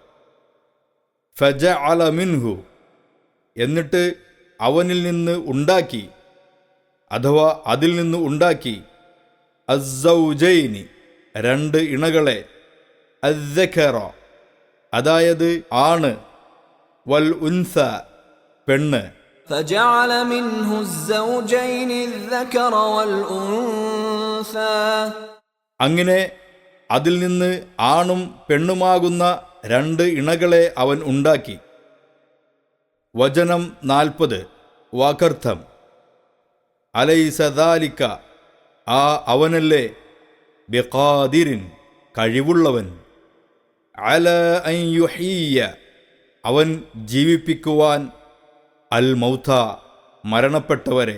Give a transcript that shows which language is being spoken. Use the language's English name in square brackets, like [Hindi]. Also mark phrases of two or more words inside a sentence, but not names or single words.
[Arabic] فجعل منه [Malayalam] എന്നിട്ട് അവനിൽ നിന്ന് ഉണ്ടാക്കി അഥവാ അതിൽ നിന്ന് ഉണ്ടാക്കി അസ്സൗജൈനി രണ്ട് ഇണകളെ, അസ്സകറ അതായത് ആണ്, [Arabic] والأنثى [Malayalam] പെണ്ണ്. [Arabic] فجعل منه الزوجين الذكر والأنثى [Malayalam] അങ്ങനെ അതിൽ നിന്ന് ആണും പെണ്ണുമാകുന്ന രണ്ട് ഇണകളെ അവൻ ഉണ്ടാക്കി. വചനം 40 വാക്കർത്ഥം. [Arabic] أليس ذلك [Malayalam] ആ അവനല്ലേ [Arabic] بقادر കഴിവുള്ളവൻ, على أن يحيي [Malayalam] അവൻ ജീവിപ്പിക്കുവാൻ, [Arabic] الموتى മരണപ്പെട്ടവരെ.